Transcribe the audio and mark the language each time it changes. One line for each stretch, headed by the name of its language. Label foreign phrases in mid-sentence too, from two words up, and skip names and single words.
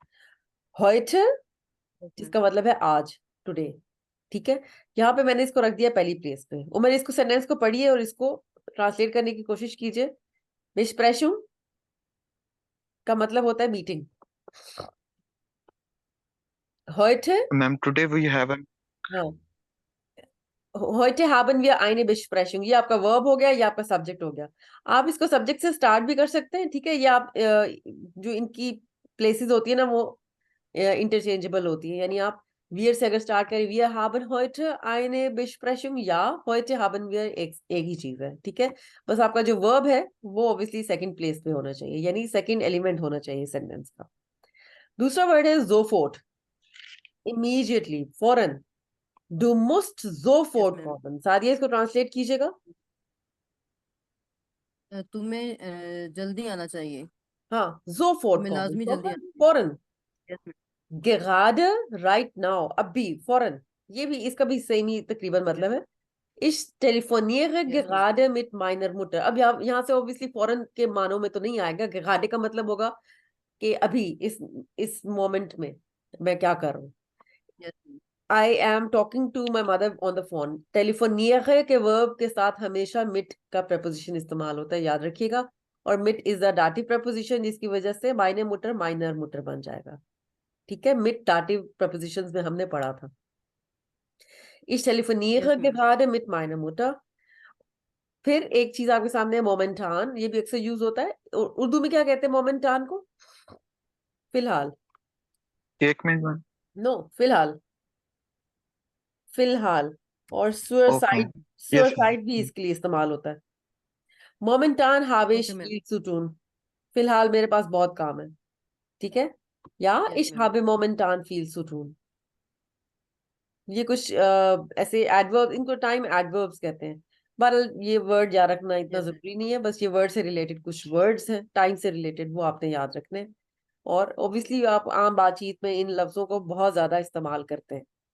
German: heute,
English: Yes ma'am.
Urdu: جس کا مطلب ہے آج، ٹوڈے. ٹھیک ہے، یہاں پہ میں نے اس کو رکھ دیا پہلی پلیس پہ، اور میں نے اس کو سینٹینس کو پڑھیے اور اس کو ٹرانسلیٹ کرنے کی کوشش کیجیے. besprechung کا مطلب ہوتا ہے میٹنگ.
German: heute,
English: Ma'am, today we have an
Urdu: ہاں,
German: heute haben wir eine Besprechung,
Urdu: یہ آپ کا ورب ہو گیا، یہ آپ کا سبجیکٹ ہو گیا. آپ اس کو سبجیکٹ سے اسٹارٹ بھی کر سکتے ہیں۔ ٹھیک ہے، یہ آپ جو ان کی پلیسز ہوتی ہے نا، وہ انٹرچینجیبل ہوتی ہے. یعنی آپ wir سے اگر اسٹارٹ کریں,
German: wir haben heute eine Besprechung, या heute haben wir,
Urdu: ایک ہی چیز ہے. ٹھیک ہے، بس آپ کا جو ورب ہے وہ آبویسلی
English: second place
Urdu: پہ ہونا چاہیے، یعنی
English: second element
Urdu: ہونا چاہیے سینٹینس کا. دوسرا ورڈ ہے sofort, امیڈیئٹلی، فوراً.
German: Du musst
English: Yes
German: sofort
English: Ma'am.
German: kommen।
Urdu: سعدیہ، اس کو ٹرانسلیٹ کیجیے گا. تمہیں جلدی آنا چاہیے. ہاں, sofort تمہیں kommen, لازمی جلدی فوراً, آنا چاہیے. فوراً.
English: Yes ma'am.
German: gerade,
English: right now,
Urdu: ابھی، فوراً. یہ بھی، اس کا بھی سیم ہی تقریباً مطلب ہے.
German: Ich telefoniere
English: Yes ma'am.
German: gerade mit meiner Mutter।
Urdu: اب یہاں سے آبویسلی فارن کے معنوں میں تو نہیں آئے گا. gerade کا مطلب ہوگا کہ ابھی، اس مومنٹ میں میں کیا کر رہا ہوں.
English: Yes ma'am. I am talking to my mother on the phone।
Urdu: telefoniere کے ورب کے ساتھ ہمیشہ mit کا preposition استعمال ہوتا ہے، یاد رکھیے گا. اور
English: mit is a dative preposition,
Urdu: جس کی وجہ سے
German: meine Mutter meiner Mutter
Urdu: بن جائے گا. ٹھیک ہے, mit
English: dative prepositions
Urdu: میں ہم نے پڑھا تھا.
German: Ich
English: Yes
German: telefoniere
English: Ma'am.
German: gerade mit meiner Mutter।
Urdu: پھر ایک چیز آپ کے سامنے ہے مومینٹان، یہ بھی اکثر یوز ہوتا ہے. اردو میں کیا کہتے ہیں مومینٹان کو? فی الحال. ایک منٹ میم. نو، فی الحال، فی الحال۔ اور اوکے. سوسائیڈ, یس سوسائیڈ بھی میم. اس کے لیے استعمال ہوتا ہے. مومینٹان ہاویش
English: Okay ma'am.
German: viel zu tun,
Urdu: فی الحال میرے پاس بہت کام ہے۔ ٹھیک ہے، یا
English: Yes
German: ich
English: Ma'am.
German: habe momentan viel zu tun।
Urdu: یہ کچھ ایسے ایڈورب، ان کو
English: time adverbs
Urdu: کہتے ہیں. بہرحال یہ ورڈ یاد رکھنا اتنا
English: Yes ma'am.
Urdu: ضروری نہیں ہے، بس یہ ورڈ سے ریلیٹڈ کچھ ورڈز ہیں ٹائم سے ریلیٹڈ، وہ آپ نے یاد رکھنے ہیں. اور آبویسلی آپ عام بات چیت میں ان لفظوں کو بہت زیادہ استعمال کرتے ہیں.